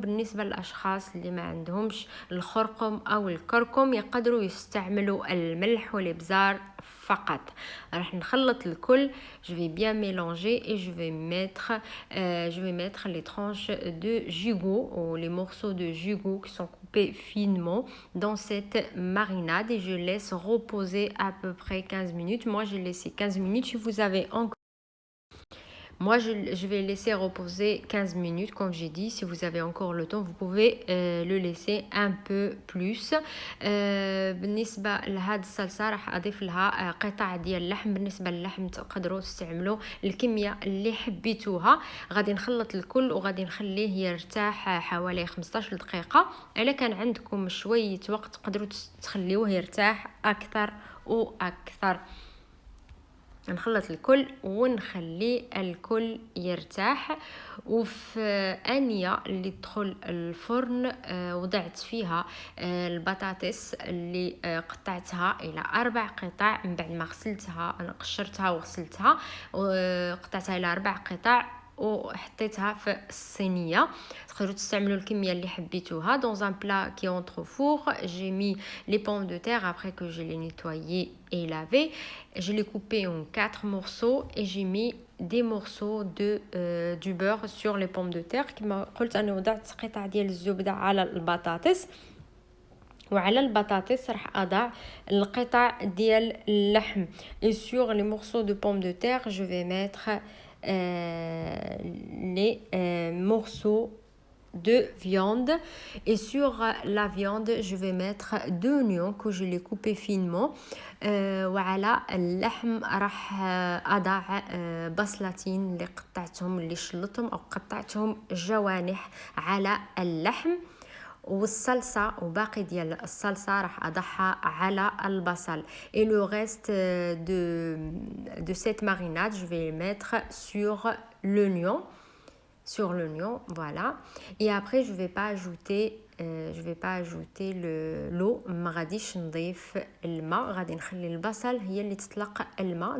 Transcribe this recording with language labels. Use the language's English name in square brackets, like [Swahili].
[Arabic] بالنسبه للاشخاص اللي ما عندهمش الخرقم او الكركم يقدروا يستعملوا الملح والابزار فقط. راح نخلط الكل. [French] Je vais bien mélanger et je vais mettre les tranches de gigot ou les morceaux de gigot qui sont coupés finement dans cette marinade et je laisse reposer à peu près 15 minutes. Moi, j'ai laissé 15 minutes. Si vous avez encore Moi, je vais laisser reposer 15 minutes, comme j'ai dit. Si vous avez encore le temps, vous pouvez le laisser un peu plus. [Arabic] بالنسبة لهاد الصلصة راح أضيف لها قطع ديال اللحم. بالنسبة للحم تقدروا تستعملوا الكمية اللي حبيتوها. غادي نخلط الكل وغادي نخليه يرتاح حوالي 15 دقيقة. إلا كان عندكم شوية وقت تقدروا تخليوه يرتاح أكثر وأكثر. نخلط الكل ونخلي الكل يرتاح. وفي آنية اللي تدخل الفرن وضعت فيها البطاطس اللي قطعتها إلى 4 قطع. من بعد ما غسلتها أنا قشرتها وغسلتها وقطعتها إلى 4 قطع وحطيتها في الصينيه. تقدروا تستعملوا الكميه اللي حبيتوها. [French] Dans un plat qui entre au four, j'ai mis les pommes de terre après que je les nettoyées et lavées. Je les coupées en 4 morceaux et j'ai mis des morceaux du beurre sur les pommes de terre. [Arabic] كما قلت انا وضعت قطع ديال الزبده على البطاطس، وعلى البطاطس راح اضع القطع ديال اللحم. [French] Et sur les morceaux de pommes de terre, je vais mettre les morceaux de viande. Et sur la viande, je vais mettre 2 oignons que je les coupé finement. [Arabic] وعلى اللحم راح أضع بصلتين اللي قطعتهم، اللي شلتهم أو قطعتهم جوانح على اللحم. والصلصة وباقي ديال الصلصة راح أضعها على البصل. [French] Et le reste de cette marinade, je vais mettre sur l'oignon. Voilà. Et après, je vais pas ajouter l'eau. [Arabic] ما غاديش نضيف الماء، غادي نخلي البصل هي اللي تطلق الماء.